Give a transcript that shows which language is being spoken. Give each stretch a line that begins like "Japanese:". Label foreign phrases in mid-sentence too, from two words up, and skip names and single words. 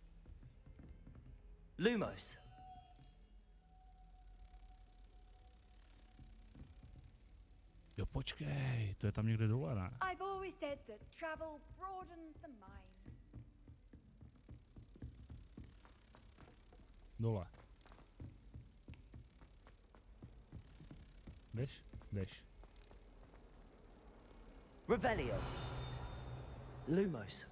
Czech: Lumos. Jo, počkej, to je tam někde dole, ne?
English: I've always said that travel broadens the mind.
Czech: Dole. Jdeš? Jdeš. Revelio. Lumos.